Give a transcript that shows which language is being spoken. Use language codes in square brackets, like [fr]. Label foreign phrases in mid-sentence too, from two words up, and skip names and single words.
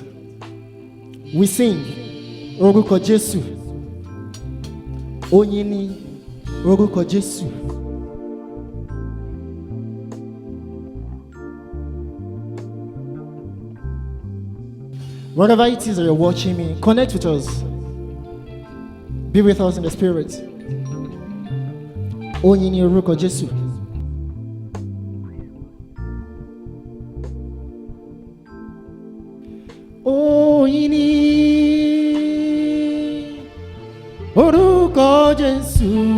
[en] We sing, [yo] Oruko Jesu, Onyini, Oruko Jesu. [en] Wherever it is that you're watching me, connect with us. Be with us in the spirit. [yo] Onyini Oruko Jesu. Onyini Oruko Jesu.